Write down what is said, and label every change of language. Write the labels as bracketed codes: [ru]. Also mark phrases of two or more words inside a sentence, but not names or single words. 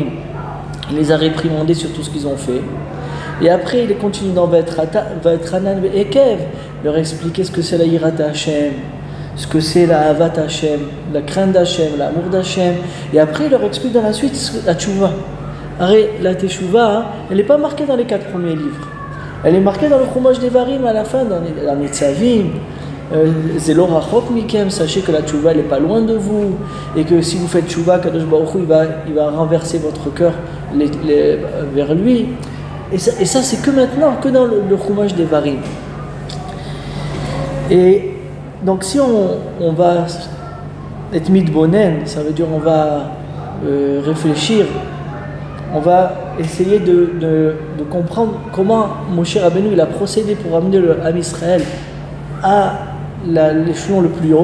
[fr] Il les a réprimandés sur tout ce qu'ils ont fait. Et après, il continue dans Vaetranan et Kev, leur expliquer ce que c'est la [he] יראת השם, [fr] ce que c'est la [he] אהבת השם, [fr] la crainte d'Hashem, l'amour d'Hashem. Et après, il leur explique dans la suite la Teshuvah. La Teshuvah, elle n'est pas marquée dans les 4 premiers livres. Elle est marquée dans le Chumash Devarim à la fin, dans les Tzavim. [he] זה לא רחוק מכם, [fr] sachez que la tchouva n'est pas loin de vous et que si vous faites tchouva, [he] קדוש ברוך הוא, [fr] il va renverser votre cœur vers lui. Et ça c'est que maintenant, que dans le Chumash Devarim. Et donc si on va être mitbonen, ça veut dire on va réfléchir, on va essayer de comprendre comment Moshe Rabbeinu il a procédé pour amener le [he] עם ישראל [fr] à l'échelon le plus haut.